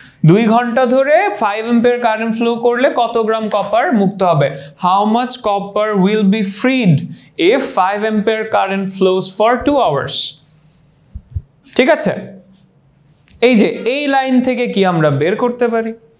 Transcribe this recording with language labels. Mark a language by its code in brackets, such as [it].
[bn] 2 ঘন্টা ধরে 5 ampere current flow করলে কত গ্রাম কপার মুক্ত হবে? [en] How much copper will be freed if 5 ampere current flows for 2 hours? [bn] ঠিক আছে, এই যে এই লাইন থেকে কি আমরা বের করতে পারি?